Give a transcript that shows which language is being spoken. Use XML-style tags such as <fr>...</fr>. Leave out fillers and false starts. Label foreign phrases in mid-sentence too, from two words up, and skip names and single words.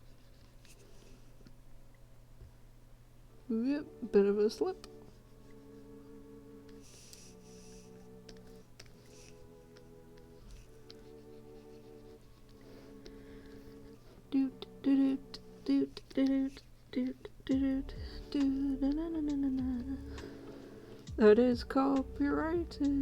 <en>Yep, bit of a slip. Doot doot doot doot doot doot doot na na na na na. That is copyrighted.</en>